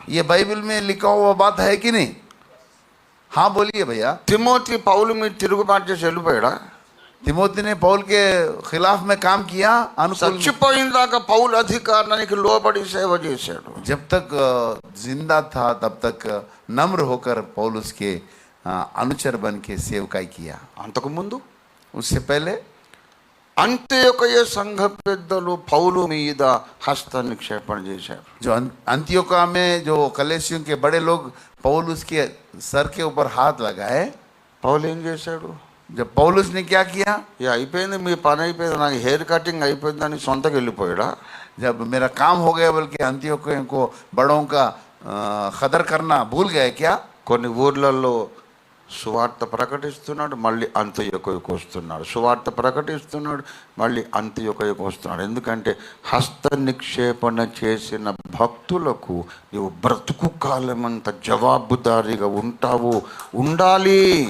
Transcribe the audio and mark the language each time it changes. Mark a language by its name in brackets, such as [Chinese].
[Hindi] ये बाइबल में लिखा हुआ बात है कि नहीं? हाँ बोलिए भैया। [Telugu] తిమోతి పౌలు మీద తిరుగుబాటు చేసి వెళ్ళిపోయాడా? [Hindi] तिमोथी ने पौल के खिलाफ में काम किया, अनुकूल। [Telugu] చచ్చిపోయిందాక పౌలు అధికారానికి లోబడి సేవ చేశాడు. [Hindi] जब तक जिंदा था तब तक नम्र होकर पौलुस के अनुचर बन के सेवकाई किया। [Telugu] అంతకు ముందు [Hindi] उससे पहले [Telugu] అంత్యొకయ సంఘ పెద్దలు పౌలు మీద హస్త నిక్షేపణ చేశారు. [Hindi] जो अंत्योका में जो कलेसियों के बड़े लोग पौलुस के सर के ऊपर हाथ लगाए। [Telugu] పౌలు ఏం చేశాడు? [Hindi] जब पौलुस ने क्या किया? [Telugu] ఇక అయిపోయింది, మీ పని అయిపోయింది, నాకు హెయిర్ కటింగ్ అయిపోయిందని సొంతకి వెళ్ళిపోయాడా? [Hindi] जब मेरा काम हो गया बल्कि अंत्योकियों को बड़ों का खदर करना भूल गए क्या? [Telugu] కొన్ని ఊర్లలో సువార్త ప్రకటిస్తున్నాడు, మళ్ళీ అంత్యొకయకు వస్తున్నాడు. సువార్త ప్రకటిస్తున్నాడు, మళ్ళీ అంత్యొకయకు వస్తున్నాడు. ఎందుకంటే హస్త నిక్షేపణ చేసిన భక్తులకు నీవు బ్రతుకు కాలమంత జవాబుదారీగా ఉండాలి.